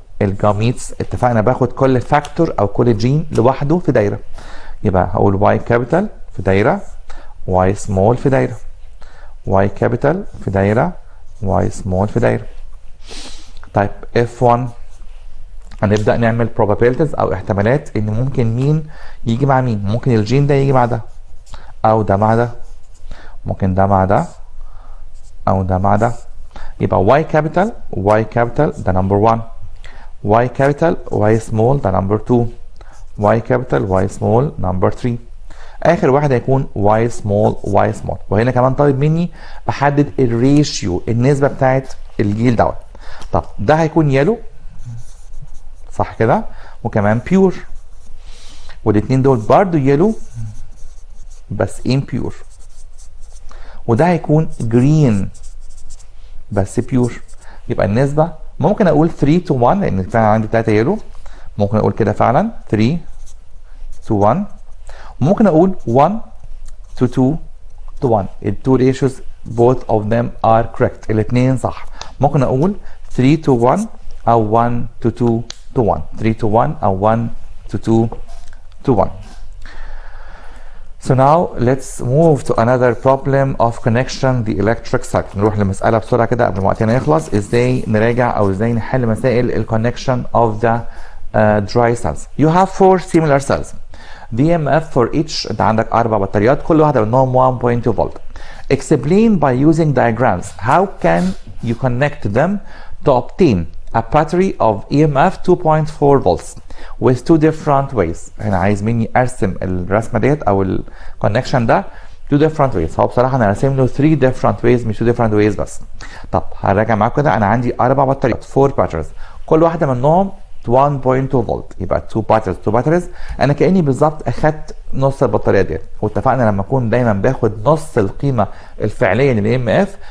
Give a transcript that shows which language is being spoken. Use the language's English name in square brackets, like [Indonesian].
[Arabic] الجاميتس اتفقنا باخد كل فاكتور او كل جين لوحده في دايره، يبقى هقول واي كابيتال في دايره، واي سمول في دايره، واي كابيتال في دايره، واي سمول في دايره. طيب F1 هنبدا نعمل probabilities او احتمالات ان ممكن مين يجي مع مين. ممكن الجين ده يجي مع ده، او ده مع ده، ممكن ده مع ده، او ده مع ده. [English] يبقى y capital ده number 1، y capital y small ده number 2، y capital y small number 3. [Arabic] اخر واحد هيكون y small. وهنا كمان طالب مني بحدد الريشيو، النسبه بتاعت الجيل دوت. طب ده هيكون يلو صح كده، وكمان بيور، والاتنين دول برضو يلو بس impure، وده هيكون جرين بس بيور. يبقى النسبة ممكن اقول 3 to 1 لان فعلا عندي 3 يلو، ممكن اقول كده فعلا 3 to 1، ممكن اقول 1 to 2 to 1. [English] ال two ratios both of them are correct، [Arabic] الاثنين صح. ممكن اقول 3 to 1 او 1 to 2 to 1، 3 to 1 او 1 to 2 to 1. [English] So now let's move to another problem of connection the electric circuit. [Arabic] نروح لمسألة بسرعة كده قبل ما وقتنا يخلص، ازاي نراجع او ازاي نحل مسائل ال [English] connection of the dry cells. You have 4 similar cells. [Arabic] EMF for each، انت عندك 4 بطاريات كل واحدة منهم 1.2 فولت. [English] Explain by using diagrams how can you connect them to obtain a battery of EMF 2.4 volts with 2 different ways. [Arabic] هنا عايز مني ارسم الرسمه ديت او الكونكشن ده 2 different ways. هو بصراحه انا راسم له 3 different ways مش 2 different ways بس. طب هراجع معاكم كده، انا عندي 4 بطاريات 4 batteries كل واحده منهم 1.2 فولت، يبقى 2 batteries. انا كاني بالظبط اخدت نص البطاريه ديت، واتفقنا لما اكون دايما باخد نص القيمه الفعليه للام اف.